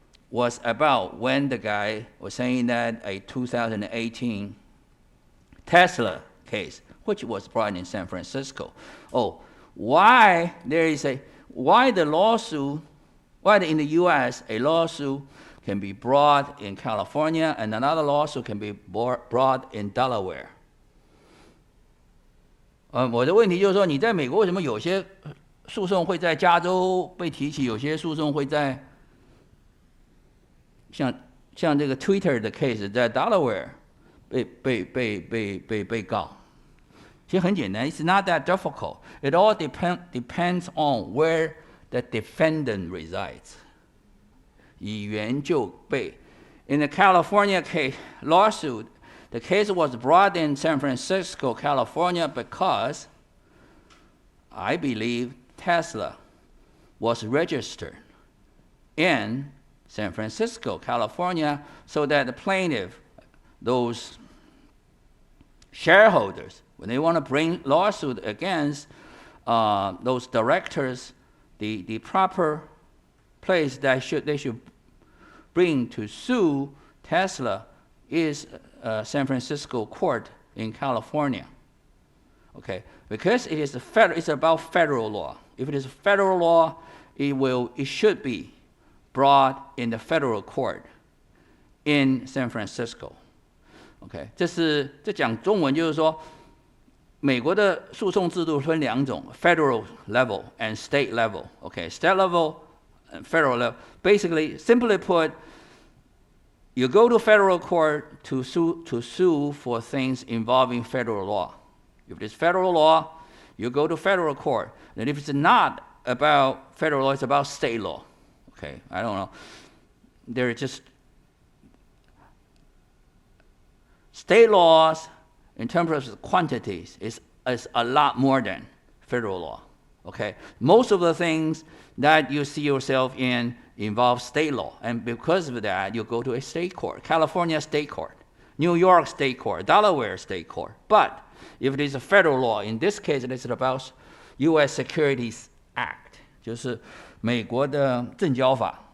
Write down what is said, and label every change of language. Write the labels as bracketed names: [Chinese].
[English] was about when the guy was saying that a 2018 Tesla case, which was brought in San Francisco. Oh, why the lawsuit, why in the U.S. a lawsuit can be brought in California and another lawsuit can be brought in Delaware? [Chinese] 我的问题就是说，你在美国为什么有些诉讼会在加州被提起，有些诉讼会在像这个 Twitter 的 case 在 Delaware 被告？其实很简单 [English] ，It's not that difficult. It all depends on where the defendant resides. [Chinese] 以原就被。 [English] In the California case lawsuit, the case was brought in San Francisco, California, because I believe Tesla was registered in San Francisco, California, so that the plaintiff, those shareholders, when they want to bring lawsuit against those directors, the proper place that they should bring to sue Tesla is San Francisco court in California. Okay, because it's about federal law. If it is federal law, it should be brought in the federal court in San Francisco. [Chinese] OK， 这讲中文就是说，美国的诉讼制度分两种 ， [English] federal level and state level. OK， state level and federal level. Basically, simply put, you go to federal court to sue for things involving federal law. If it is federal law, you go to federal court. And if it's not about federal law, it's about state law. Okay, I don't know. They're just state laws in terms of quantities is a lot more than federal law. Okay, most of the things that you see yourself in involve state law, and because of that, you go to a state court, California state court, New York state court, Delaware state court. But if it is a federal law, in this case, it is about U.S. [Chinese] Securities Act, 就是美国的证交法.